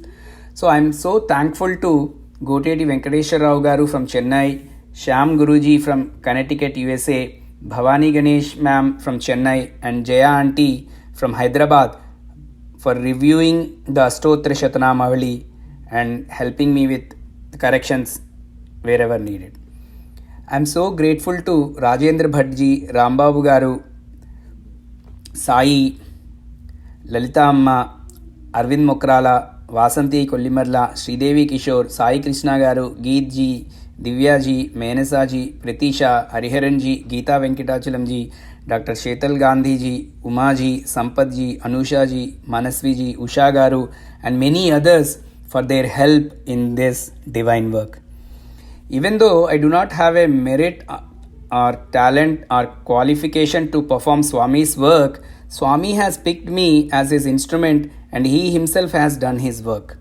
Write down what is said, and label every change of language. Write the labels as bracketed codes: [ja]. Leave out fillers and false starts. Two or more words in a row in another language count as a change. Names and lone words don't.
[en] So I am so thankful to Goteti Venkateshwar Rao Garu from Chennai, Shyam Guruji from Connecticut, USA, Bhavani Ganesh ma'am from Chennai, and Jaya auntie from Hyderabad for reviewing the Astotra Shatanamavali and helping me with the corrections wherever needed. I am so grateful to Rajendra Bhattji, Rambabu Garu, Sai, Lalita Amma, Arvind Mokrala, Vasanti Kollimarla, Sridevi Kishore, Sai Krishna Garu, Geet Ji, Divya Ji, Menasa Ji, Pritisha, Hariharan Ji, Geeta Venkatachalam Ji, Dr. Shetal Gandhi Ji, Uma Ji, Sampath Ji, Anusha Ji, Manasvi Ji, Usha Garu, and many others for their help in this divine work. Even though I do not have a merit or talent or qualification to perform Swami's work, Swami has picked me as his instrument and he himself has done his work.